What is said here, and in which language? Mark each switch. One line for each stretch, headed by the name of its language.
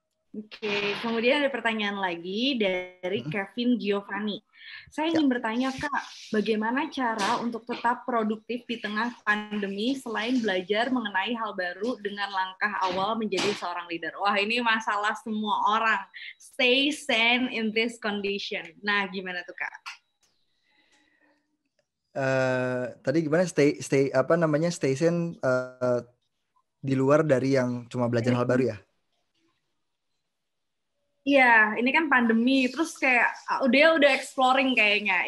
Indonesian: oke, kemudian ada pertanyaan lagi dari Kevin Giovanni. Saya ingin bertanya, Kak, bagaimana cara untuk tetap produktif di tengah pandemi selain belajar mengenai hal baru dengan langkah awal menjadi seorang leader? Wah, ini masalah semua orang.
English: Stay sane in this condition.
Indonesian: Nah, gimana tuh, Kak? Tadi gimana stay station di luar dari yang cuma belajar hal baru ya? Iya, ini kan pandemi, terus kayak dia udah exploring kayaknya.